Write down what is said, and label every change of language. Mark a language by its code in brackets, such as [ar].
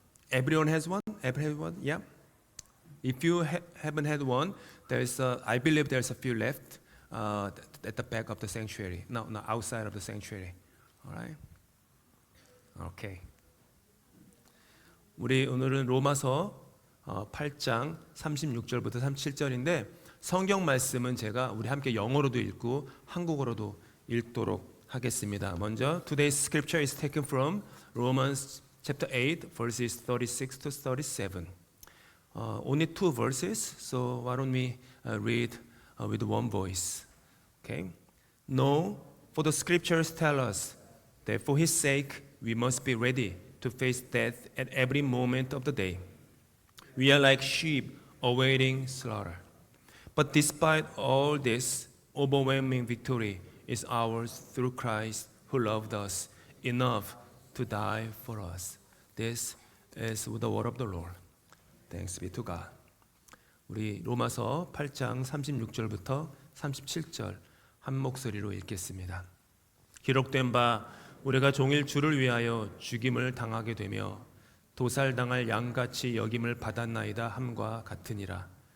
[en] Everyone has one? Everyone? Yeah. If you haven't had one, I believe there's a few left at the back of the sanctuary. No, outside of the sanctuary. All right. Okay. [ko] 우리 오늘은 로마서 8장 36절부터 37절인데 성경 말씀은 제가 우리 함께 영어로도 읽고 한국어로도 읽도록 하겠습니다. 먼저 [en] Today's scripture is taken from Romans chapter 8 verses 36 to 37. Only two verses, so why don't we read with one voice. Okay? No, for the scriptures tell us that for his sake we must be ready to face death at every moment of the day. We are like sheep awaiting slaughter. But despite all this, overwhelming victory is ours through Christ who loved us enough to die for us. This is the word of the Lord. Thanks be to God. [ko] 우리 로마서 8장 36절부터 37절 한 목소리로 읽겠습니다. 기록된 바 우리가 종일 주를 위하여 죽임을 당하게 되며 도살당할 양같이 여김을 받았나이다 함과 같으니라.